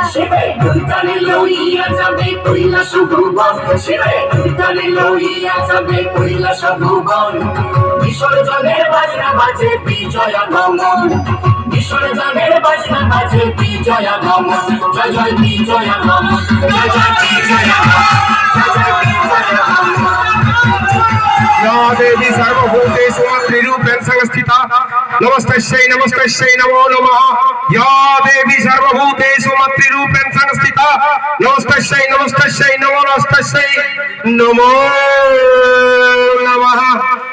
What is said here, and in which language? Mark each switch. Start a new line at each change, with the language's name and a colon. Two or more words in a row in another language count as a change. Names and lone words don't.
Bangla: শিবে দুইতালে লইয়া যাবে কৈলাস ভুবন, শিবে দুইতালে লইয়া যাবে কৈলাস ভুবন। বিসর্জনের বাজনা বাজে বিজয়া গমন, বিসর্জনের বাজনা বাজে বিজয়া গমন। জয় জয় বিজয়া গমন, জয় জয় বিজয়া গমন, জয় জয় বিজয়া গমন।
Sanskrit: या देवी सर्वभूतेषु मातृरूपेण संस्थिता नमस्तस्यै नमस्तस्यै नमो नमः। या देवी सर्वभूतेषु मातृरूपेण संस्थिता नमस्तस्यै नमस्तस्यै नमो नमस्तस्यै नमो नमः।